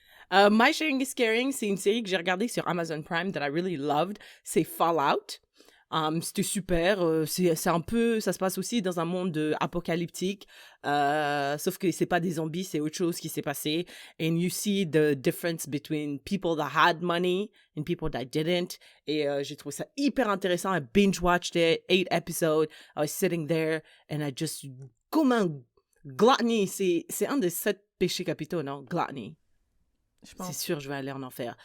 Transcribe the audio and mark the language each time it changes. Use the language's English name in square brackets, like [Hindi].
[French] My Sharing is Caring, c'est une série que j'ai regardée sur Amazon Prime [English] that I really loved. [French] C'est Fallout. C'était super. C'est un peu, ça se passe aussi dans un monde apocalyptique. Sauf que c'est pas des zombies, c'est autre chose qui s'est passé. [English] And you see the difference between people that had money and people that didn't. [French] Et j'ai trouvé ça hyper intéressant. [English] I binge-watched it, 8 episodes. I was sitting there and I just, [French] comme un [English] gluttony. [French] C'est un des 7 péchés capitaux, non? Gluttony. C'est sûr, je vais aller en enfer.